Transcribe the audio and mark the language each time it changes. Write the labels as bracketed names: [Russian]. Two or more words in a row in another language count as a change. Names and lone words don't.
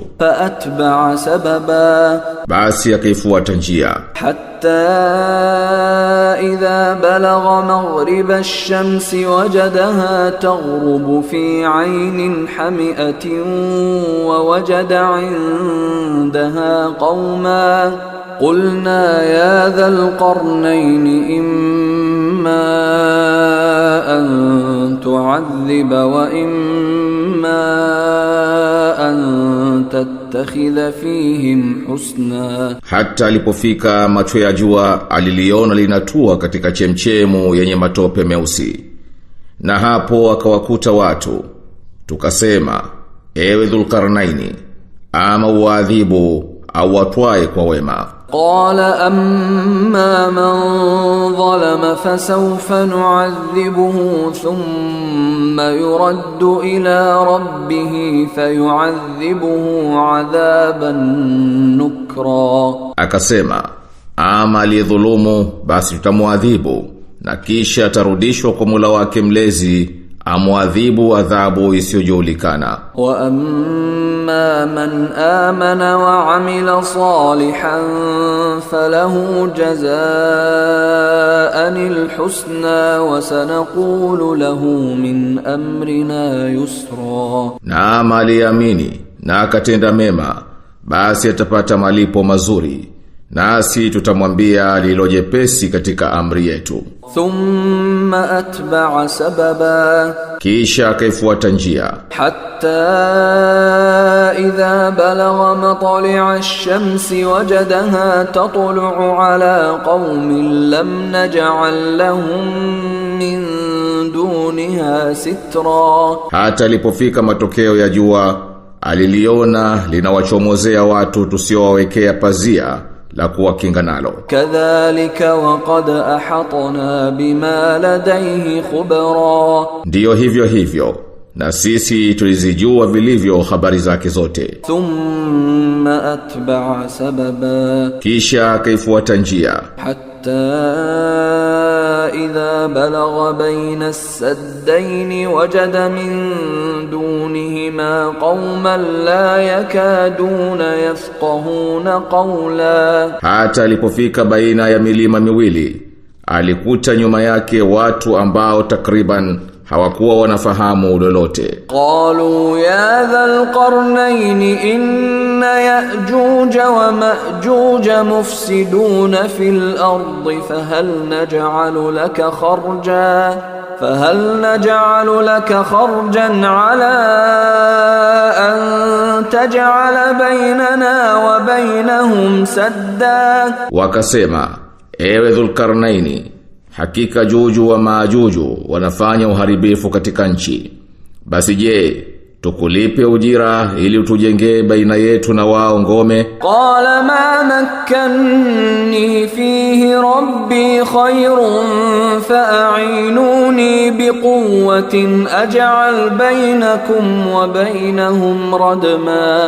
[Arabic] فأتبع سببا, [Swahili] basi akaifuata njia. [Arabic] حتى إذا بلغ مغرب الشمس وجدها تغرب في عين حمئة ووجد عندها قوما قلنا يا ذا القرنين إما أن تعذب وإما أن تتخذ فيهم حسنا. [Swahili] Hata alipofika macho ya jua aliliona linatua katika chemchemu yenye matope meusi, na hapo akawakuta watu. Tukasema, ewe Dhulqarnaini, ama uadhibu au watwae kwa wema. [Arabic] قال أما من ظلم فسوف نعذبه ثم يرد إلى ربه فيعذبه عذابا نكرا. [Swahili] Akasema, ama aliyedhulumu basi tutamuadhibu, na kisha atarudishwa kwa Mola wake mlezi amuadhibu adhabu isiyojulikana. [Arabic] وأما من آمن وعمل صالحا فله جزاء الحسنى وسنقول له من أمرنا يسرا. [Swahili] Na ama aliamini na akatenda mema, basi atapata malipo mazuri, nasi tutamwambia lilojepesi katika amri yetu. [Arabic] ثم أتبع سببا, [Swahili] kisha akaifuata njia. [Arabic] حتى إذا بلغ مطلع الشمس وجدها تطلع على قوم لم نجعل لهم من دونها سترا. [Swahili] Hata alipofika matokeo ya jua aliliona linawachomozea watu tusiowawekea pazia la kuwakinga nalo. [Arabic] كذلك وقد أحطنا بما لديه خبرا. [Swahili] Ndiyo hivyo hivyo, na sisi tulizijua vilivyo habari zake zote. [Arabic] ثم أتبع سببا, [Swahili] kisha akaifuata njia. [Arabic] حتى إذا بلغ بين السدين وجد من دونهما قوما لا يكادون يفقهون قولا. [Swahili] Hata alipofika baina ya milima miwili alikuta nyuma yake watu ambao takriban hawakuwa wanafahamu lolote. [Arabic] قالوا يا ذا القرنين إن يأجوج ومأجوج مفسدون في الأرض فهل نجعل لك خرجا على أن تجعل بيننا وبينهم سدا. [Swahili] Wakasema, ewe Dhulqarnaini, hakika Juju wa Majuju wanafanya uharibifu katika nchi. Basi je, tukulipe ujira ili utujengee baina yetu na wao ngome? [Arabic] قال ما مكني فيه ربي خير فأعينوني بقوة أجعل بينكم وبينهم ردما.